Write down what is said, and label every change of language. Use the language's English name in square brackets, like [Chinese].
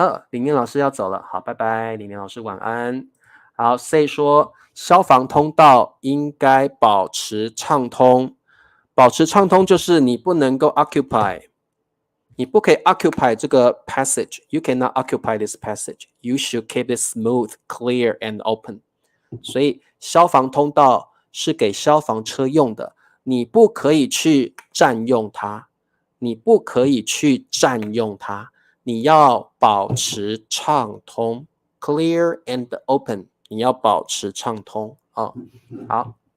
[Chinese] 李念老师要走了，好，拜拜，李念老师晚安。好 ，Say 说消防通道应该保持畅通，保持畅通就是你不能够 occupy。你不可以 occupy 这个 passage. [English] You cannot occupy this passage. You should keep it smooth, clear, and open. [Chinese] 所以消防通道是给消防车用的，你不可以去占用它，你不可以去占用它，你要保持畅通 ， [English] clear and open. [Chinese] 你要保持畅通哦。好。